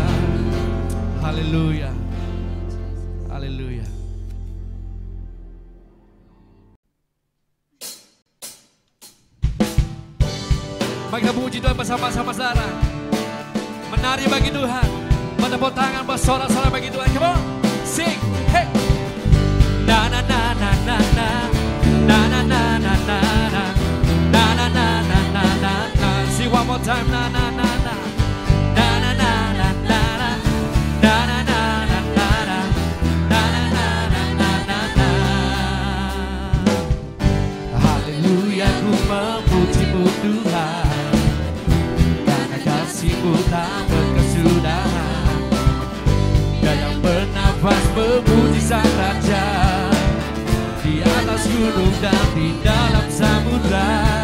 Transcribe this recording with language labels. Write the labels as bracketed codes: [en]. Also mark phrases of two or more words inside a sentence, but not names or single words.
[id] Haleluya. Haleluya. Mari kita puji Tuhan bersama-sama saudara. Menari bagi Tuhan. Bertepuk tangan bersorak-sorak bagi Tuhan. [en] Come on, sing, hey. Na na na na na na, na na na na na na, na na na na na na na. Sing one more time, na na na na, na na na na na na, na na na na na na, na na na na na na. [id] Haleluya, ku memuji-Mu Tuhan, karena kasih-Mu tak berkesudahan. Dia yang bernafas memuji Sang Raja, di atas gunung dan di dalam samudra.